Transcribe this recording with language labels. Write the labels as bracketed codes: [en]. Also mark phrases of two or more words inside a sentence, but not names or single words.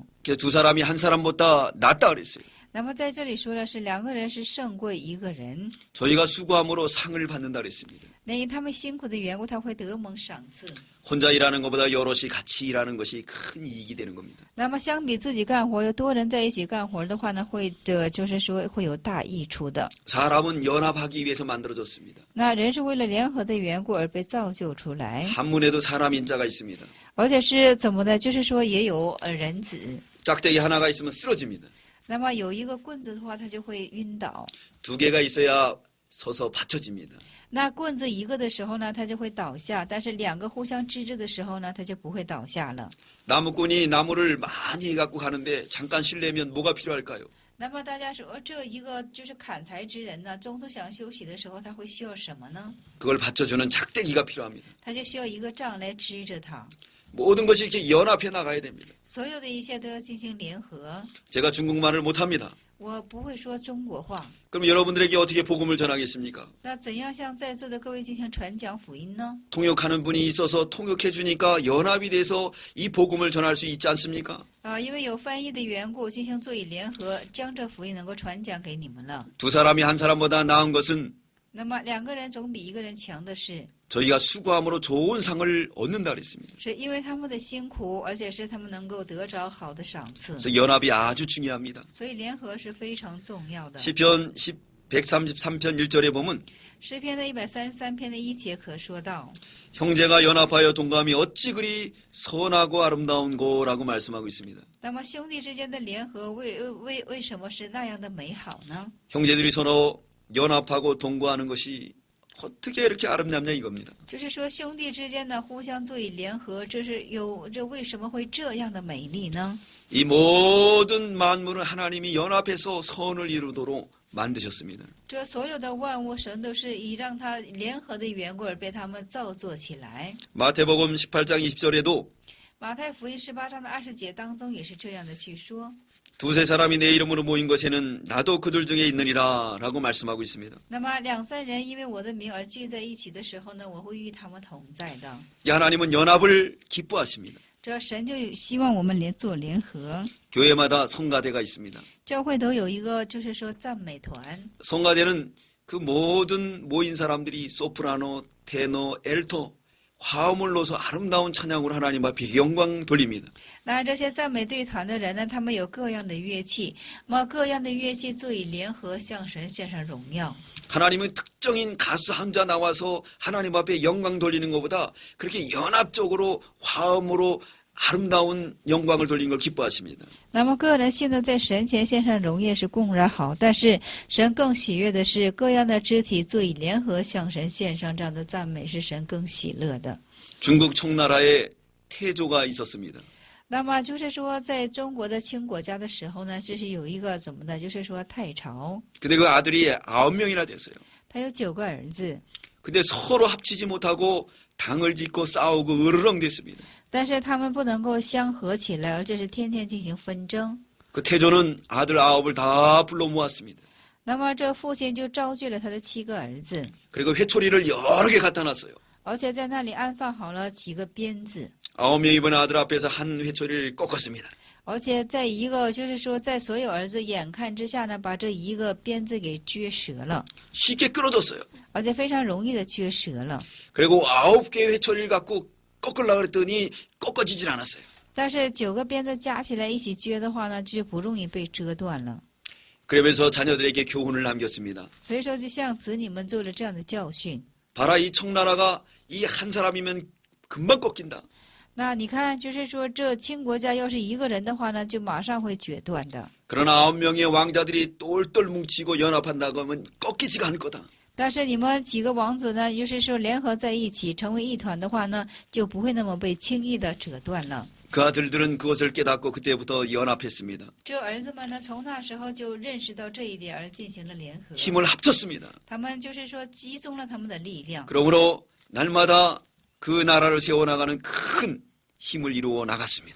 [ko] 그래서 두 사람이 한 사람보다 낫다 그랬어요. [zh] 那么在这里说的是两个人是胜过一个人， [ko] 저희가 수고함으로 상을 받는다 그랬습니다. [zh] 那因他们辛苦的缘故，他会得蒙赏赐。 [ko] 혼자 일하는 것보다 여럿이 같이 일하는 것이 큰 이익이 되는 겁니다. [zh] 那么相比自己干活，有多人在一起干活的话呢，就是说会有大益处的。 [ko] 사람은 연합하기 위해서 만들어졌습니다. [zh] 那人是为了联合的缘故而被造就出来， [ko] 한문에도 사람 인자가 있습니다. [zh] 而且是怎么的？就是说也有人子。 [ko] 짝대기 하나가 있으면 쓰러집니다. [zh] 那么有一个棍子的话，他就会晕倒。 [ko] 두 개가 있어야 서서 받쳐집니다. [zh] 那棍子一个的时候呢，它就会倒下；但是两个互相支着的时候呢，它就不会倒下了。 [ko] 나무꾼이 나무를 많이 갖고 가는데 잠깐 쉬려면 뭐가 필요할까요? [zh] 那么大家说，这一个就是砍柴之人呢，中途想休息的时候，他会需要什么呢？ [ko] 그걸 받쳐주는 작대기가 필요합니다. [zh] 他就需要一个杖来支着他。 [ko] 모든 것이 이렇게 연합해 나가야 됩니다. [zh] 所有的一切都要进行联合。 [ko] 제가 중국말을 못합니다. [zh] 我不会说中国话。 [ko] 그럼 여러분들에게 어떻게 복음을 전하겠습니까? [zh] 那怎样向在座的各位进行传讲福音呢？ [ko] 통역하는 분이 있어서 통역해 주니까 연합이 돼서 이 복음을 전할 수 있지 않습니까? [zh] 因为有翻译的缘故，进行座以联合，将这福音能够传讲给你们了。 [ko] 두 사람이 한 사람보다 나은 것은 [zh] 那么两个人总比一个人强的是， [ko] 저희가 수고함으로 좋은 상을 얻는다 그랬습니다. [zh] 是因为他们的辛苦，而且是他们能够得着好的赏赐。 [ko] 그래서 연합이 아주 중요합니다. [zh] 所以联合是非常重要的。 [ko] 시편 133편 1절에 보면 [zh] 诗篇的133篇的1节可说到， [ko] 형제가 연합하여 동감이 어찌 그리 선하고 아름다운고라고 말씀하고 있습니다. [zh] 那么兄弟之间的联合为什么是那样的美好呢？ [ko] 형제들이 서로 연합하고 동거하는 것이 어떻게 이렇게 아름답냐 이겁니다. [zh] 就是说兄弟之间呢互相座以联合，这为什么会这样的美丽呢？ [ko] 이 모든 만물은 하나님이 연합해서 선을 이루도록 만드셨습니다. [zh] 这所有的万物，神都是以让它联合的缘故而被他们造作起来。 [ko] 마태복음 18장 20절에도 [zh] 马太福音18章的20节当中也是这样的去说。 [ko] 두세 사람이 내 이름으로 모인 것에는 나도 그들 중에 있느니라 라고 말씀하고 있습니다. [zh] 那么两三人因为我的名而聚在一起的时候呢，我会与他们同在的。 [ko] 이 하나님은 연합을 기뻐하십니다. [zh] 这神就希望我们做联合。 [ko] 교회마다 성가대가 있습니다. [zh] 教会都有一个就是说赞美团， [ko] 성가대는 그 모든 모인 사람들이 소프라노, 테너, 엘토 화음을 넣어서 아름다운 찬양으로 하나님 앞에 영광 돌립니다. [zh] 那这些赞美队团的人呢，他们有各样的乐器，那么各样的乐器作以联合向神献上荣耀。 [ko] 하나님은 특정인 가수 혼자 나와서 하나님 앞에 영광 돌리는 것보다 그렇게 연합적으로 화음으로 아름다운 영광을 돌리는 걸 기뻐하십니다. [zh] 那么个人性的在神前献上荣耀是固然好，但是神更喜悦的是各样的肢体作以联合向神献上这样的赞美，是神更喜乐的。 [ko] 중국 청나라에 태조가 있었습니다. [zh] 那么就是说，在中国的清国家的时候呢，这是有一个怎么的，就是说太朝， [ko] 근데 그 아들이 9명이나 됐어요. [zh] 他有9个儿子， [ko] 근데 서로 합치지 못하고 당을 짓고 싸우고 으르렁 됐습니다. [zh] 但是他们不能够相合起来，而这是天天进行纷争。 [ko] 그 태조는 아들 9을 다 불러 모았습니다. [zh] 那么这父亲就招聚了他的7个儿子， [ko] 그리고 회초리를 여러 개 갖다 놨어요. [zh] 而且在那里安放好了几个鞭子， [ko] 9명이 번 아들 앞에서 한 회초리를 꺾었습니다. [zh] 而且在一个就是说在所有儿子眼看之下呢，把这一个鞭子给撅折了， [ko] 쉽게 끊어졌어요. [zh] 而且非常容易的撅折了。 [ko] 그리고 9개의 회초리를 갖고 꺾으려고 그랬더니 꺾어지질 않았어요. [zh] 但是9个鞭子加起来一起撅的话呢，就不容易被折断了。 [ko] 그러면서 자녀들에게 교훈을 남겼습니다. [zh] 所以说，就向子女们做了这样的教训。 [ko] 봐라 이 청나라가 이 한 사람이면 금방 꺾인다. [zh] 那你看，就是说这清国家要是一个人的话呢，就马上会决断的。 [ko] 그러나 9명의 왕자들이 똘똘 뭉치고 연합한다고 하면 꺾이지가 않을 거다. [zh] 但是你们几个王子呢，就是说联合在一起成为一团的话呢，就不会那么被轻易的折断了。 [ko] 그 아들들은 그것을 깨닫고 그때부터 연합했습니다. [zh] 这儿子们呢，从那时候就认识到这一点，而进行了联合。 [ko] 힘을 합쳤습니다. [zh] 他们就是说集中了他们的力量， [ko] 그러므로 날마다 그 나라를 세워나가는 큰 힘을 이루어 나갔습니다.